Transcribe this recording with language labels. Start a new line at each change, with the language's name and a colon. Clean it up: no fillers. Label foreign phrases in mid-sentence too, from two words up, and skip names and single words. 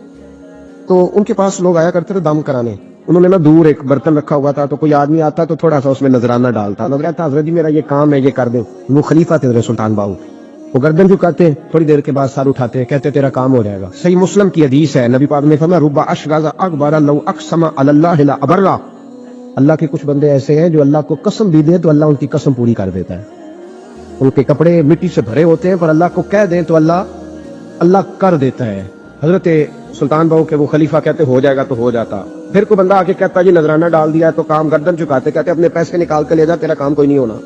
Urdu: تو ان کے پاس لوگ آیا کرتے تھے دم کرانے۔ انہوں نے نا دور ایک برتن رکھا ہوا تھا، تو کوئی آدمی آتا تو تھوڑا سا اس میں نذرانہ ڈالتا، نذر تھا حضرت جی میرا یہ کام ہے، یہ کر دو. وہ خلیفہ تھے حضرت سلطان باہو، وہ گردن جھکاتے، تھوڑی دیر کے بعد سر اٹھاتے، کہتے تیرا کام ہو جائے گا. صحیح مسلم کی حدیث ہے، نبی پاک نے فرمایا
Arabic: ربّ أشعث أغبر لو أقسم على الله لأبرّه,
Urdu: اللہ کے کچھ بندے ایسے ہیں جو اللہ کو قسم بھی دیں تو اللہ ان کی قسم پوری کر دیتا ہے. ان کے کپڑے مٹی سے بھرے ہوتے ہیں پر اللہ کو کہہ دیں تو اللہ کر دیتا ہے. حضرت سلطان بہو کے وہ خلیفہ کہتے ہو جائے گا تو ہو جاتا. پھر کوئی بندہ آ کے کہتا جی نذرانہ ڈال دیا ہے تو کام گردن چکاتے کہتے اپنے پیسے نکال کے لے جا تیرا کام کوئی نہیں ہونا.